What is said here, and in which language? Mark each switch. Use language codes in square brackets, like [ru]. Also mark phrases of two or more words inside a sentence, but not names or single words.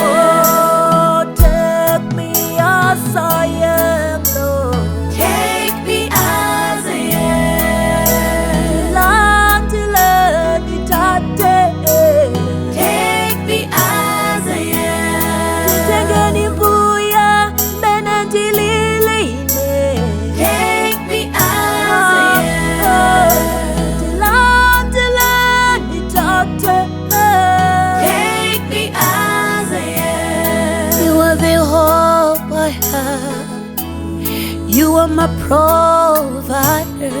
[en] Oh, take me as I am, Lord. Take me as I am. [ny] Landeleni tate. [en] Take me as I am. [ny] Titengeni mbuya mene ndililine. [en] Take me as I am. [ny] Landeleni tate. [en] Take me as I am. You are the hope I have. You are my provider.